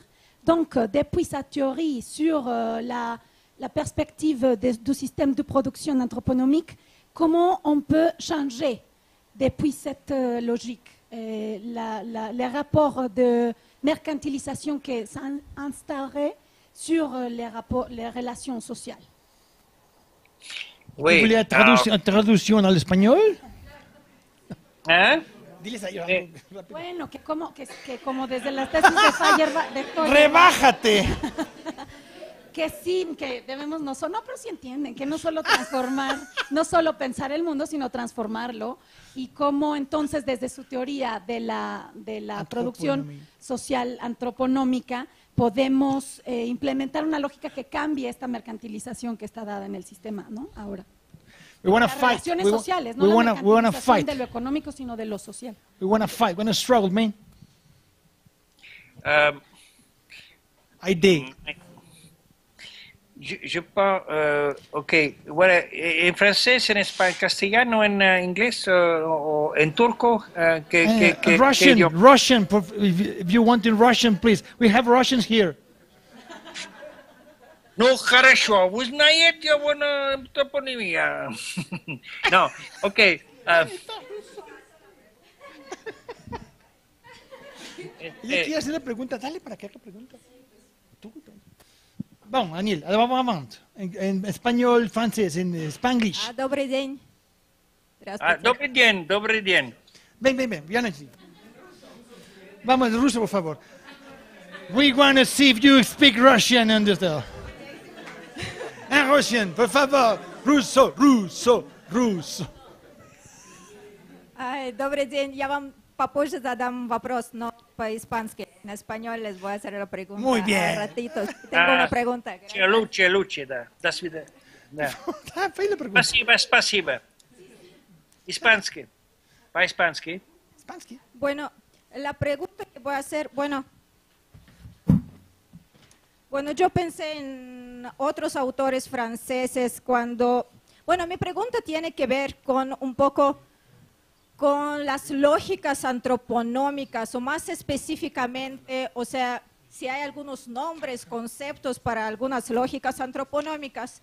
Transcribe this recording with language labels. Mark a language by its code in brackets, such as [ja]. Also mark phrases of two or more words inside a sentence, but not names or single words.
[fr] Donc, depuis sa théorie sur la perspective du système de production anthroponomique, comment on peut changer depuis cette logique les rapports de mercantilisation qui s'instaurent sur les relations sociales. Oui. ¿Vous voulez [es] traducción al español? [fr] Hein? [es] Diles a ellos. Bueno, que como desde las tesis de Feuerbach... ¡Rebájate! Que sí, que debemos no pero sí entienden, que no solo transformar, no solo pensar el mundo, sino transformarlo, y cómo entonces desde su teoría de la producción social antroponómica podemos implementar una lógica que cambie esta mercantilización que está dada en el sistema, ¿no? Ahora. [en] We want to [es] Las [en] fight. [es] relaciones sociales, no [en] we [es] la [en] wanna [es] mercantilización [en] fight. [es] de lo económico, sino de lo social. [en] We want to fight. We want to struggle, man. I did. [fr] Je pense, [es] ok, bueno, en francés, en español, castellano, en inglés o en turco, [en] Russian, if you want in Russian, please. We have Russians here. [ru] Ну, хорошо, вы знаете, [es] bueno, toponimia. No, ok. Ella quiere hacer la pregunta, dale para que haga pregunta. Tú. Vamos, Daniel, vamos. En español, francés, en spanglish. [ru] Добрый день. Здравствуйте. Добрый день. [es] Ven, Yanesi. Vamos, ruso, por favor. [en] We want to see if you speak Russian, understand? En Russian, [es] por favor. Ruso. [ru] Добрый день. Я вам попозже задам вопрос, но по-испански. [es] En español les voy a hacer la pregunta. Muy bien. A ratitos. Tengo una pregunta. [ru] Лучше, да. До свидания. Да. [es] Fai la pregunta. [ru] Спасибо. Испанский. По-испански. Spansky. [es] Bueno, la pregunta que voy a hacer, bueno, yo pensé en otros autores franceses cuando, mi pregunta tiene que ver con un poco con las lógicas antroponómicas o más específicamente, o sea, si hay algunos nombres, conceptos para algunas lógicas antroponómicas.